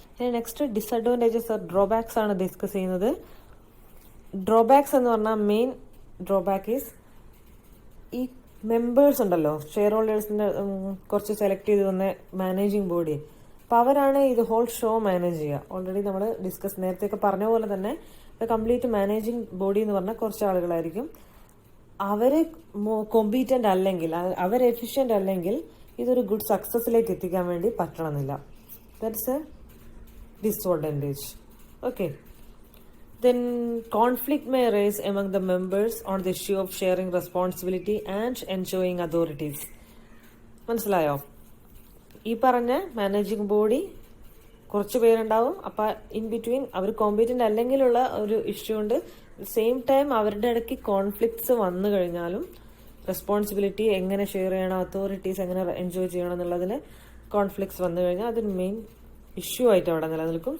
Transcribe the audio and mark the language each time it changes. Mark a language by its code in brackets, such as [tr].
[ml] ഇനി next disadvantages drawbacks ആണ് discuss ചെയ്യുന്നത്. ഡ്രോബാക്സ് എന്ന് പറഞ്ഞാൽ മെയിൻ ഡ്രോബാക്ക് ഈസ് ഈ മെമ്പേഴ്സ് ഉണ്ടല്ലോ, ഷെയർ ഹോൾഡേഴ്സിന്റെ കുറച്ച് സെലക്ട് ചെയ്ത് വന്ന മാനേജിങ് ബോഡി, അപ്പൊ അവരാണ് ഇത് ഹോൾ ഷോ മാനേജ് ചെയ്യുക. ഓൾറെഡി നമ്മൾ നേരത്തെയൊക്കെ പറഞ്ഞ പോലെ തന്നെ കംപ്ലീറ്റ് മാനേജിങ് ബോഡി എന്ന് പറഞ്ഞാൽ കുറച്ച് ആളുകളായിരിക്കും. അവര് കോമ്പീറ്റന്റ് അല്ലെങ്കിൽ അവർ എഫിഷ്യന്റ് അല്ലെങ്കിൽ ഇതൊരു ഗുഡ് സക്സസിലേക്ക് എത്തിക്കാൻ വേണ്ടി പറ്റണമെന്നില്ല. [en] That's a disadvantage. Okay, then conflict may arise among the members on the issue of sharing responsibility and enjoying authorities. [ml] മനസ്സിലായോ? ഈ പറഞ്ഞ മാനേജിംഗ് ബോഡി കുറച്ച് പേരുണ്ടാവും. അപ്പൊ ഇൻ ബിറ്റ്വീൻ അവർ കോമ്പീറ്റന്റ് അല്ലെങ്കിലുള്ള ഒരു ഇഷ്യൂ ഉണ്ട്. സെയിം ടൈം അവരുടെ ഇടയ്ക്ക് കോൺഫ്ലിക്ട്സ് വന്നു കഴിഞ്ഞാലും റെസ്പോൺസിബിലിറ്റി എങ്ങനെ ഷെയർ ചെയ്യണം, അതോറിറ്റീസ് എങ്ങനെ എൻജോയ് ചെയ്യണം എന്നുള്ളതിന് കോൺഫ്ലിക്ട്സ് വന്നു കഴിഞ്ഞാൽ അതൊരു മെയിൻ ഇഷ്യൂ ആയിട്ട് അവിടെ നിലനിൽക്കും.